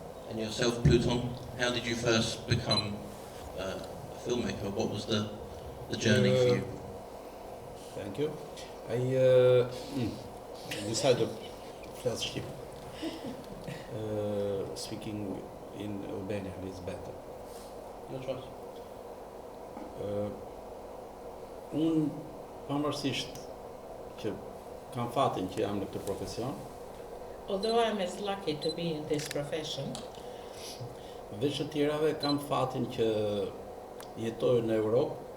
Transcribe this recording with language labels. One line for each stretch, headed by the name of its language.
English: And yourself, Pluton, how did you first become a filmmaker? What was the journey for you? Thank you. I decided to speak speaking in Albania is better. Your choice.
Albanian: Unë pavarësisht që kam fatin që jam në këtë profesion.
English: Although I'm as lucky to be in this profession,
Albanian: Veç të tjerave kam fatin që jetoj në Europë.